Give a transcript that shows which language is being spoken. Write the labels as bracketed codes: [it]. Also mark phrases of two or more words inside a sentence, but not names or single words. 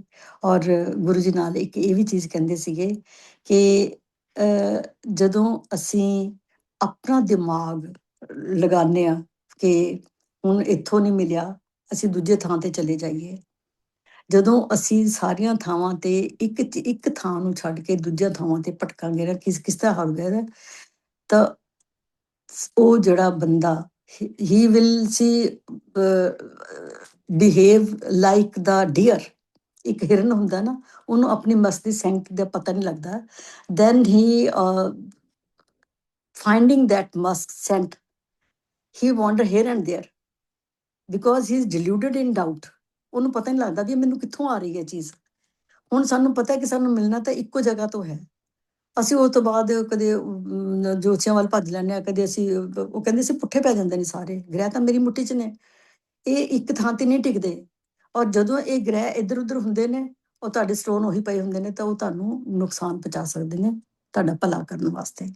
[pa] ਔਰ ਗੁਰੂ ਜੀ ਨਾਲ ਇੱਕ ਇਹ ਵੀ ਚੀਜ਼ ਕਹਿੰਦੇ ਸੀਗੇ ਕਿ ਜਦੋਂ ਅਸੀਂ ਆਪਣਾ ਦਿਮਾਗ ਲਗਾਉਂਦੇ ਹਾਂ ਕਿ ਹੁਣ ਇੱਥੋਂ ਨਹੀਂ ਮਿਲਿਆ, ਅਸੀਂ ਦੂਜੇ ਥਾਂ ਤੇ ਚਲੇ ਜਾਈਏ। ਜਦੋਂ ਅਸੀਂ ਸਾਰੀਆਂ ਥਾਵਾਂ ਤੇ ਇੱਕ ਥਾਂ ਨੂੰ ਛੱਡ ਕੇ ਦੂਜੀਆਂ ਥਾਵਾਂ ਤੇ ਭਟਕਾਂਗੇ ਨਾ, ਕਿਸ ਤਰ੍ਹਾਂ ਹੋਊਗਾ, ਤਾਂ ਉਹ ਜਿਹੜਾ ਬੰਦਾ [en] he will see behave like the deer। [pa] ਇੱਕ ਹਿਰਨ ਹੁੰਦਾ ਨਾ, ਉਹਨੂੰ ਆਪਣੀ ਮਸਤੀ ਸੈਂਕ ਦਾ ਪਤਾ ਨਹੀਂ ਲੱਗਦਾ। [en] then he finding that musk scent, he wander here and there because he is deluded in doubt। [pa] ਉਹਨੂੰ ਪਤਾ ਨਹੀਂ ਲੱਗਦਾ ਵੀ ਮੈਨੂੰ ਕਿੱਥੋਂ ਆ ਰਹੀ ਹੈ ਚੀਜ਼। ਹੁਣ ਸਾਨੂੰ ਪਤਾ ਕਿ ਸਾਨੂੰ ਮਿਲਣਾ ਤਾਂ ਇੱਕੋ ਜਗ੍ਹਾ ਤੋਂ ਹੈ। ਅਸੀਂ ਉਸ ਤੋਂ ਬਾਅਦ ਕਦੇ ਜੋਤਸ਼ੀਆਂ ਵੱਲ ਭੱਜ ਲੈਂਦੇ ਹਾਂ, ਕਦੇ ਅਸੀਂ ਉਹ ਕਹਿੰਦੇ ਸੀ ਪੁੱਠੇ ਪੈ ਜਾਂਦੇ ਨੇ ਸਾਰੇ ਗ੍ਰਹਿ, ਤਾਂ ਮੇਰੀ ਮੁੱਠੀ 'ਚ ਨੇ, ਇਹ ਇੱਕ ਥਾਂ ਤੇ ਨਹੀਂ ਟਿਕਦੇ। ਔਰ ਜਦੋਂ ਇਹ ਗ੍ਰਹਿ ਇੱਧਰ ਉੱਧਰ ਹੁੰਦੇ ਨੇ, ਉਹ ਤੁਹਾਡੇ ਸਟੋਨ ਉਹੀ ਪਏ ਹੁੰਦੇ ਨੇ, ਤਾਂ ਉਹ ਤੁਹਾਨੂੰ ਨੁਕਸਾਨ ਪਹੁੰਚਾ ਸਕਦੇ ਨੇ ਤੁਹਾਡਾ ਭਲਾ ਕਰਨ ਵਾਸਤੇ।